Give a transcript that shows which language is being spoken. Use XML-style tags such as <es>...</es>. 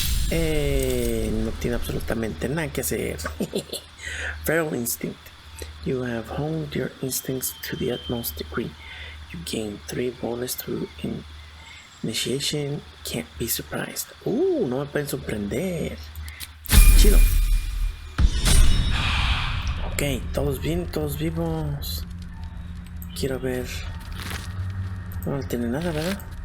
<es>No tiene absolutamente nada que hacer.</es> <en>Feral Instinct. You have honed your instincts to the utmost degree. You gain 3 bonus through initiation. Can't be surprised.</en> <es>No me pueden sorprender. Chido. Ok, todos bien, todos vivos. Quiero ver. No tiene nada, ¿verdad?</es>